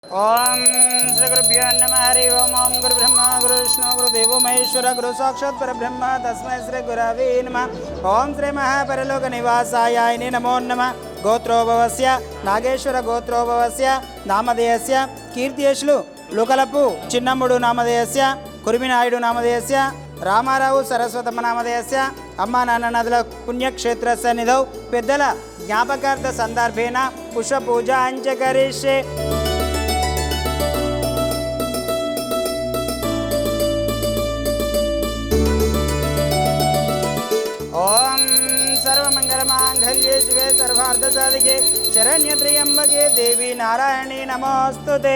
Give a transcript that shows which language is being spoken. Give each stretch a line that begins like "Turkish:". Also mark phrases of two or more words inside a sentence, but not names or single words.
Sanskrit: ओम श्री गुरुभ्यो नमः हरि ओम ओम गुरु ब्रह्मा गुरु विष्णु गुरु देवो महेश्वर गुरु साक्षात् परब्रह्म तस्मै श्री गुरवे नमः। ओम श्री महापरलोक निवासाय नमो नमः। गोत्रोभवस्य नागेश्वर गोत्रोभवस्य नामधेयस्य कीर्तियशुलु लुकलप्पु चिन्नम्मुडु नामधेयस्य कुरिमिनायुडु नामधेयस्य రామారావు సరస్వతమ్మ నామధేయస్య
Telugu: అమ్మ నాన్న
Sanskrit: నదుల పుణ్యక్షేత్ర సన్నిధౌ పెద్దల జ్ఞాపకార్థ సందర్భేన పుష్ప పూజ అంచకరిష్యే. ఓం సర్వమంగళమాంగళ్యే శివే సర్వార్థసాధికే శరణ్య త్ర్యంబకే దేవి నారాయణి నమోస్తుతే.